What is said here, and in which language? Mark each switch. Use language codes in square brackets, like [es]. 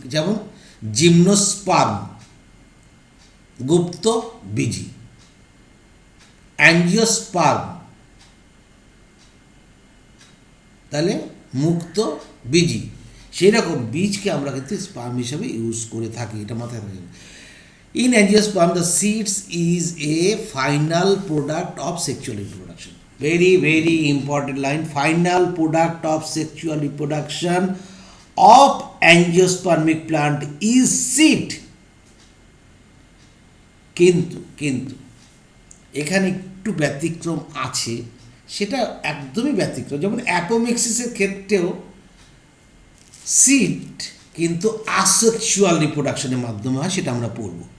[bn] যেমন জিমনোস্পার্ম গুপ্ত বীজি, অ্যাঞ্জিওস্পার্ম তাহলে মুক্ত বীজি। সেই রকম বীজকে আমরা কিন্তু স্পার্ম হিসাবে ইউজ করে থাকি, এটা মাথায় রাখবেন। [en] In angiosperm, the seeds is a final product of sexual reproduction. Very, very important line. Final product of sexual reproduction of angiospermic plant is seed. [bn] কিন্তু এখানে একটু ব্যতিক্রম আছে, সেটা একদমই ব্যতিক্রম। যেমন অ্যাপোমিক্সিসের ক্ষেত্রেও সিড কিন্তু আসেক্সুয়াল রিপ্রোডাকশনের মাধ্যমে হয়, সেটা আমরা পড়ব।